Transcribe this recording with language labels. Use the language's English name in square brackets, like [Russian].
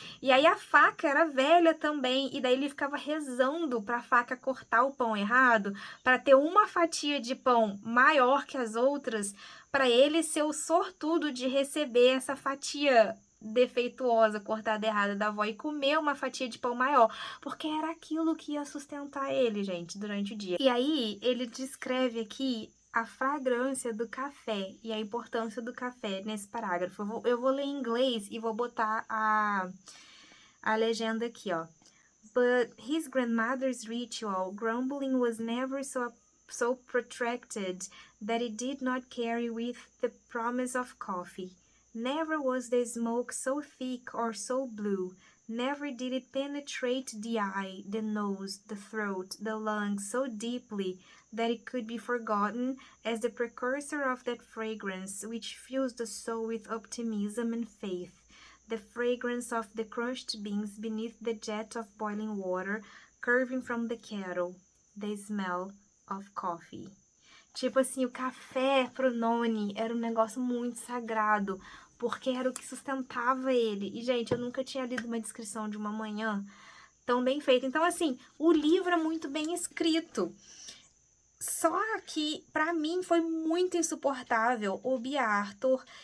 [Portuguese] E aí a faca era velha também, e daí ele ficava rezando para a faca cortar o pão errado, para ter uma fatia de pão maior que as outras, para ele ser o sortudo de receber essa fatia defeituosa, cortada errada da avó e comer uma fatia de pão maior, porque era aquilo que ia sustentar ele, gente, durante o dia. E aí ele descreve aqui a fragrância do café e a importância do café nesse parágrafo. Eu vou ler em inglês e vou botar a legenda aqui, ó. [English] But his grandmother's ritual grumbling was never so protracted that it did not carry with the promise of coffee. Never was the smoke so thick or so blue. Never did it penetrate the eye, the nose, the throat, the lungs so deeply that it could be forgotten as the precursor of that fragrance which fills the soul with optimism and faith. The fragrance of the crushed beans beneath the jet of boiling water curving from the kettle. The smell of coffee. [Portuguese] Tipo assim, o café pro Noni era um negócio muito sagrado, porque era o que sustentava ele. E, gente, eu nunca tinha lido uma descrição de uma manhã tão bem feita. Então, assim, o livro é muito bem escrito. Só que, pra mim, foi muito insuportável o Bjartor.